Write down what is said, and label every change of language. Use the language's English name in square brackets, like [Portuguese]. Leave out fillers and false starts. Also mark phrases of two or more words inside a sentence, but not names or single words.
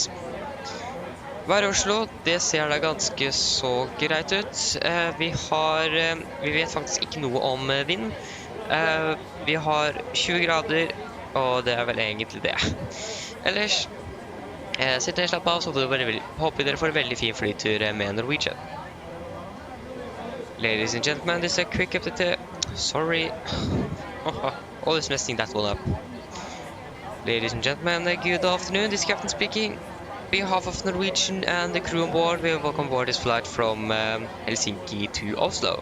[Norwegian] Vær i Oslo, det ser da ganske så greit ut. Vi vet faktisk ikke noe om vind. Vi har 20 grader, og det er vel egentlig det. Ellers, sitt ned, slapp av, så håper dere får en veldig fin flytur med Norwegian. [English] Ladies and gentlemen, this is a quick update. Sorry. Always messing that one up. Ladies and gentlemen, good afternoon. This is Captain speaking. On behalf of Norwegian and the crew on board, we welcome aboard this flight from Helsinki to Oslo.